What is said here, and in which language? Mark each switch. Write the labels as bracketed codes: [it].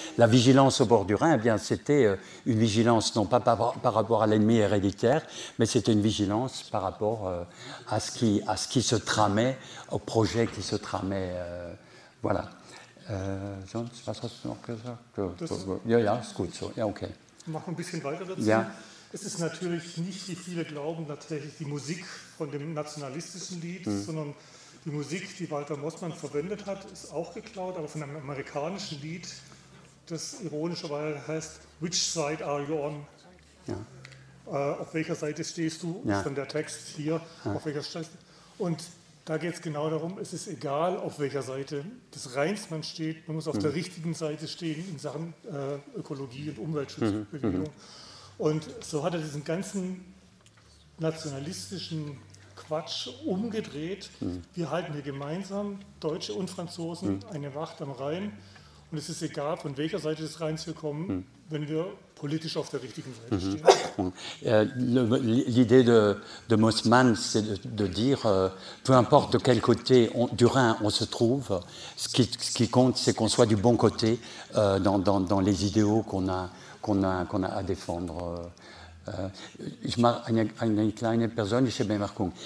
[fr] La vigilance au bord du Rhin, eh bien, c'était une vigilance, non pas par rapport à l'ennemi héréditaire, mais c'était une vigilance par rapport à ce qui se tramait, au projet qui se tramait. Voilà. [de] Sonst, was hast du noch gesagt? Ja, ist gut so. Ja, okay. Mach ein bisschen weiter dazu. Ja. Es ist natürlich nicht, wie viele glauben, tatsächlich die Musik von dem nationalistischen Lied, sondern die Musik, die Walter Mossmann verwendet hat, ist auch geklaut, aber von einem amerikanischen Lied, das ironischerweise heißt Which Side Are You On? Ja. Auf welcher Seite stehst du? Ja. Von der Text hier. Ja. Auf welcher Seite? Und da geht es genau darum, es ist egal, auf welcher Seite des Rheins man steht, man muss auf der richtigen Seite stehen in Sachen Ökologie und Umweltschutzbewegung. Und so hat er diesen ganzen nationalistischen Quatsch umgedreht. Wir halten hier gemeinsam, Deutsche und Franzosen, eine Wacht am Rhein. Und es ist egal, von welcher Seite des Rheins wir kommen, wenn wir politisch auf der richtigen Seite stehen. [fr] L'idée de Mossmann, c'est de dire, peu importe de quel côté du Rhin on se trouve, ce qui compte, c'est qu'on soit du bon côté dans les idéaux qu'on a à défendre. [de] Ich mache eine kleine persönliche Bemerkung.